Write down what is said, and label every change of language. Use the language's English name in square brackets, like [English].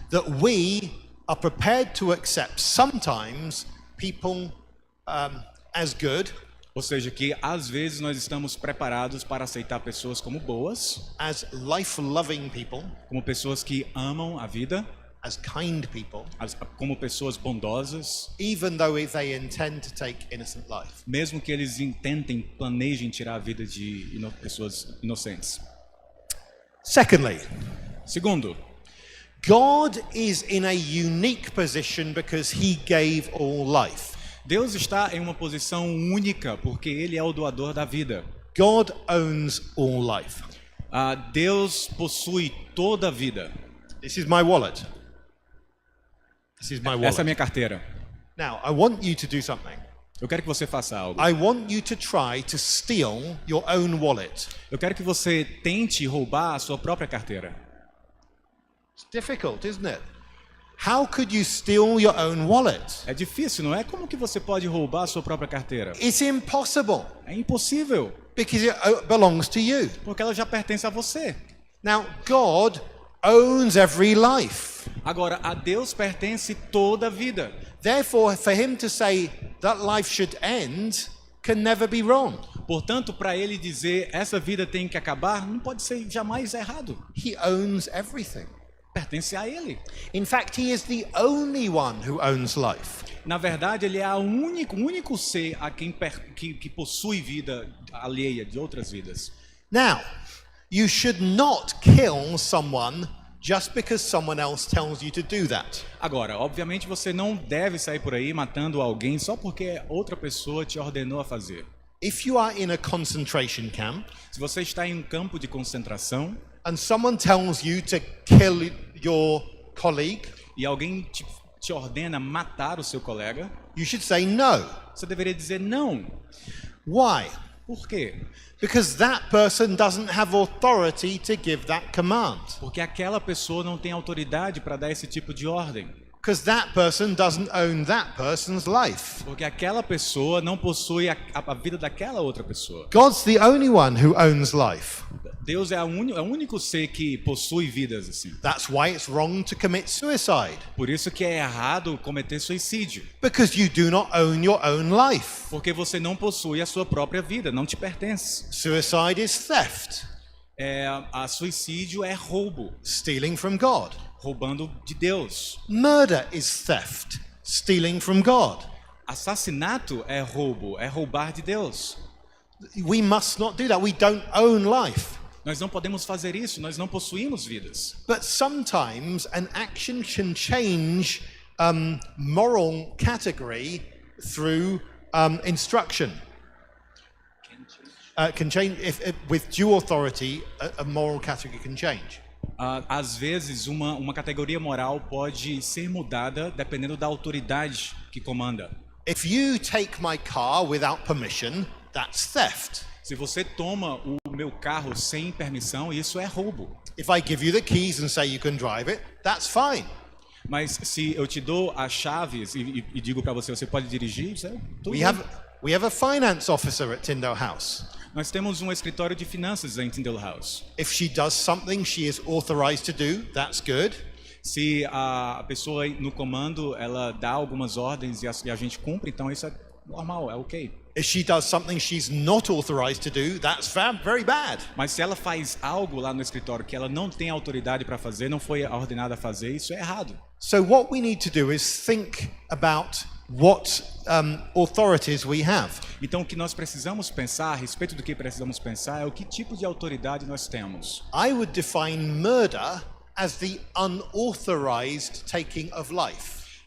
[English] that we are prepared to accept sometimes people as good, [Portuguese] Ou seja, que às vezes nós estamos preparados para aceitar pessoas como boas, [English] as life-loving people, [Portuguese] como pessoas que amam a vida, [English] as kind people, [Portuguese] como pessoas bondosas, [English] even though they intend to take innocent life. [Portuguese] mesmo que eles planejem tirar a vida de pessoas inocentes. [English] Secondly, [Portuguese] Segundo, [English] God is in a unique position because he gave all life. [Portuguese] Deus está em uma posição única porque Ele é o doador da vida. [English] God owns all life. [Portuguese] Deus possui toda a vida. [English] This is my wallet. This is my wallet. [Portuguese] Essa é a minha carteira. [English] Now, I want you to do something. [Portuguese] Eu quero que você faça algo. [English] I want you to try to steal your own wallet. [Portuguese] Eu quero que você tente roubar a sua própria carteira. [English] It's difficult, isn't it? How could you steal your own wallet? [Portuguese] É difícil, não é? Como que você pode roubar a sua própria carteira? [English] It's impossible [Portuguese] É impossível, [English] because it belongs to you. [Portuguese] porque ela já pertence a você. [English] Now, God owns every life. [Portuguese] Agora, a Deus pertence toda a vida. [English] Therefore, for him to say that life should end can never be wrong. [Portuguese] Portanto, para ele dizer essa vida tem que acabar, não pode ser jamais errado. [English] He owns everything. [Portuguese] Pertence a Ele. [English] In fact, he is the only one who owns life. [Portuguese] Na verdade, Ele é o único ser a quem que possui vida alheia de outras vidas. [English] Now, you should not kill someone just because someone else tells you to do that. [Portuguese] Agora, obviamente, você não deve sair por aí matando alguém só porque outra pessoa te ordenou a fazer. [English] If you are in a concentration camp [Portuguese] Se você está em um campo de concentração [English] and someone tells you to kill your colleague, [Portuguese] e alguém te ordena matar o seu colega, [English] you should say no. [Portuguese] você deveria dizer não. [English] Why? [Portuguese] Por quê? [English] Because that person doesn't have authority to give that command. [Portuguese] Porque aquela pessoa não tem autoridade para dar esse tipo de ordem. [English] Because that person doesn't own that person's life. [Portuguese] Porque aquela pessoa não possui a vida daquela outra pessoa. [English] God's the only one who owns life. [Portuguese] Deus é o único ser que possui vidas assim. [English] That's why it's wrong to commit suicide. [Portuguese] Por isso que é errado cometer suicídio. [English] Because you do not own your own life. [Portuguese] Porque você não possui a sua própria vida, não te pertence. [English] Suicide is theft. [Portuguese] A suicídio é roubo, [English] Stealing from God. [Portuguese] roubando de Deus. [English] Murder is theft. Stealing from God. [Portuguese] Assassinato é roubo, é roubar de Deus. [English] We must not do that. We don't own life. [Portuguese] Nós não podemos fazer isso, nós não possuímos vidas. [English] But sometimes an action can change moral category through instruction. Can change if with due authority, a moral category can change. [Portuguese] Às vezes, uma categoria moral pode ser mudada dependendo da autoridade que comanda. [English] If you take my car without permission, that's theft. [Portuguese] Se você toma o meu carro sem permissão, isso é roubo. [English] If I give you the keys and say you can drive it, that's fine. [Portuguese] Mas se eu te dou as chaves e digo para você, você pode dirigir, isso é tudo [English] We [Portuguese] bem. [English] have a finance officer at Tyndale House. [Portuguese] Nós temos um escritório de finanças em Tyndale House. [English] If she does something she is authorized to do, that's good. [Portuguese] Se a pessoa no comando ela dá algumas ordens e a gente cumpre, então isso é normal, é ok. [English] If she does something she's not authorized to do, that's very bad. [Portuguese] Mas se ela faz algo lá no escritório que ela não tem autoridade para fazer, não foi ordenada a fazer, isso é errado. [English] So what we need to do is think about what authorities we have. [Portuguese] Então o que nós precisamos pensar, a respeito do que precisamos pensar, é o que tipo de autoridade nós temos. [English] I would define murder as the unauthorized taking of life.